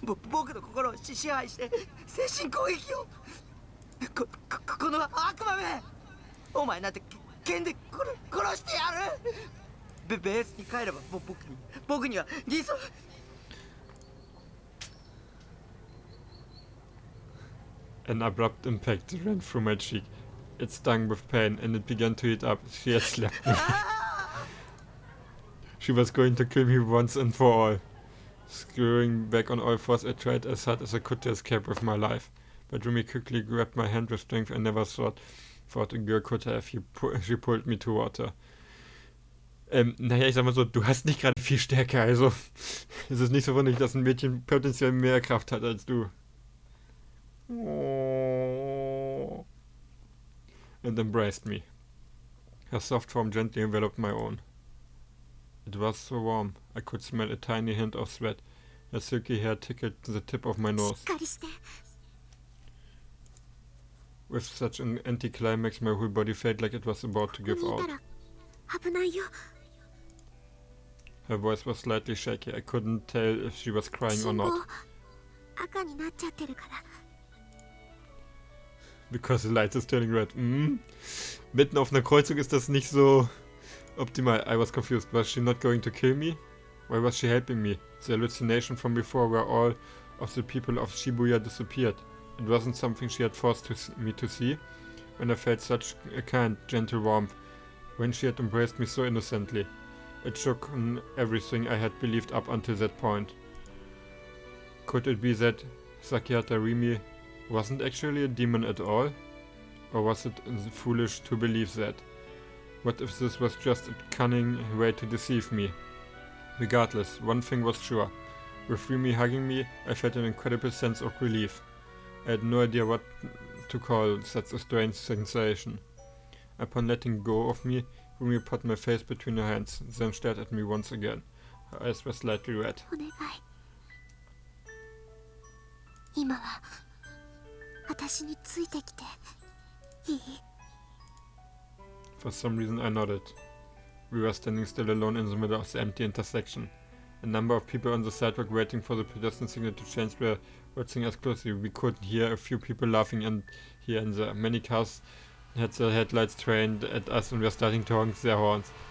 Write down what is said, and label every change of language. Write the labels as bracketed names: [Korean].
[Japanese] 僕の心を支配して精神攻撃を。この悪魔め。お前なんて剣で殺してやる。ベースに帰れば僕には理想。 [English] An abrupt impact ran through my cheek. It stung with pain, and it began to heat up. She had slapped me. She was going to kill me once and for all. Screwing back on all fours, I tried as hard as I could to escape with my life. But Remy quickly grabbed my hand with strength I never thought a girl could have. She pulled me toward her. [German] Naja, ich sag mal so, du hast nicht gerade viel Stärke, also es ist nicht so wunderlich, dass ein Mädchen potenziell mehr Kraft hat als du. [English] Oh. And embraced me. Her soft form gently enveloped my own. It was so warm. I could smell a tiny hint of sweat. Her silky hair tickled the tip of my nose. [Japanese] しっかりして。 [English] With such an anticlimax, my whole body felt like it was about to give [Japanese] ここ [English] out. [Japanese] にいたら危ないよ。 [English] Her voice was slightly shaky. I couldn't tell if she was crying or [Japanese] 信号 [English] not. [Japanese] 赤になっちゃってるから。 [English] Because the light is turning red. [German] Mitten auf einer Kreuzung ist das nicht so optimal. [English] I was confused. Was she not going to kill me? Why was she helping me? The hallucination from before where all of the people of Shibuya disappeared. It wasn't something she had forced me to see. When I felt such a kind, gentle warmth. When she had embraced me so innocently. It shook everything I had believed up until that point. Could it be that Sakihata Rimi wasn't actually a demon at all? Or was it foolish to believe that? What if this was just a cunning way to deceive me? Regardless, one thing was sure. With Rimi hugging me, I felt an incredible sense of relief. I had no idea what to call such a strange sensation. Upon letting go of me, Rumi put my face between her hands, then stared at me once again. Her eyes were slightly red. [Japanese] お願い。今は私についてきていい？ [English] For some reason I nodded. We were standing still alone in the middle of the empty intersection. A number of people on the sidewalk waiting for the pedestrian signal to change were watching us closely. We could hear a few people laughing and here and there. Many cars had their headlights trained at us and were starting to honk their horns.